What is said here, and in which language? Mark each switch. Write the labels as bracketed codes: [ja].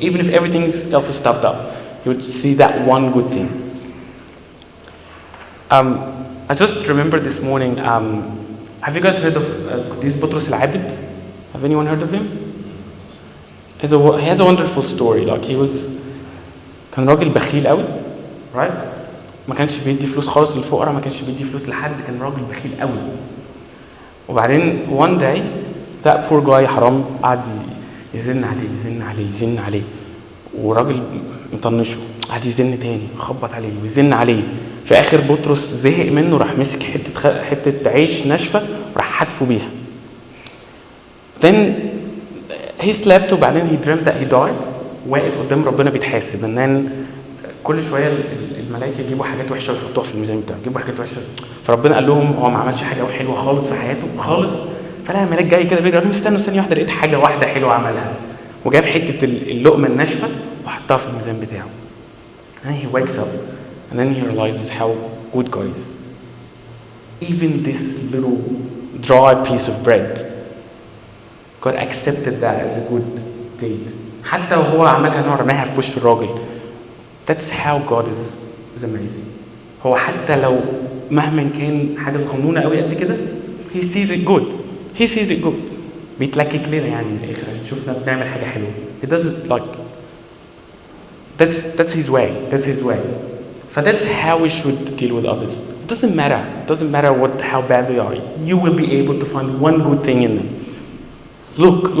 [en] Even if everything else is stuffed up, he would see that one good thing. I just remember this morning, have you guys heard of Qudis Butros al-Abid? Have anyone heard of him? He has a wonderful story. Like, [ar] كان راجل بخيل قوي, [en] right? [ar] ما كانش بيدي فلوس خالص للفقراء, ما كانش بيدي فلوس لحد, كان راجل بخيل قوي. وبعدين [en] one day that poor guy [ar] حرام قعد يزن عليه وراجل مطنشه قعد يزن تاني, خبط عليه ويزن عليه. في اخر بطرس زهق منه, راح مسك حته عيش ناشفه وراح حدفه بيها. [en] Then he slept, [ar] وبعدين [en] he dreamt that he died, [ar] واقف قدام ربنا بيتحاسب. [en] And then [ar] كل شويه الملائكه يجيبوا حاجات وحشه ويحطوها في الميزان بتاعه, يجيبوا حاجات وحشه. فربنا قال لهم هو ما عملش حاجه حلوه خالص في حياته خالص. فلا الملاك جاي كده بيجري, قال لهم استنوا ثانيه واحده, لقيت حاجه واحده حلوه عملها, وجاب حته اللقمه الناشفه وحطها في الميزان بتاعه. [en] And he wakes up, and then he realizes how good God is. Even this little dry piece of bread, God accepted that as a good deed. [ar] حتى وهو عملها انه رماها في وش الراجل. [en] That's how God is amazing. [ar] هو حتى لو مهما كان حاجه صغنونه قوي قد كده, [en] he sees it good. He sees it good. [ar] بيتلكك لنا يعني من الاخر, شوفنا بنعمل حاجه حلوه. [en] He does it like that's his way. That's his way. So that's how we should deal with others. It doesn't matter. It doesn't matter how bad they are. You will be able to find one good thing in them. Look.